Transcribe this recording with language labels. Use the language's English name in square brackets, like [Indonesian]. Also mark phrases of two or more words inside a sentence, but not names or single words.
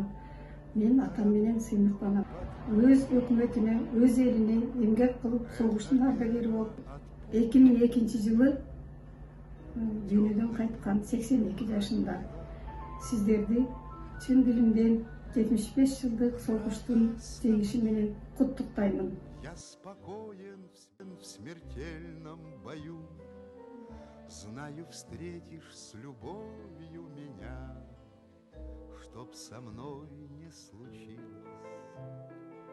[Kyrgyz] Мен атам менен сыймыктанам. Өз өкмөтүнө, өз элине эмгек кылып, согуштун ардагери болуп, 2002 жылы дүйнөдөн кайткан 82 жашында. Сиздерди чын диlimden 75 жылдык согуштун жеңиши менен куттуктаймын. [Russian] Я спокоен в смертельном бою, знаю, встретишь с любовью меня, чтоб со мной не случилось.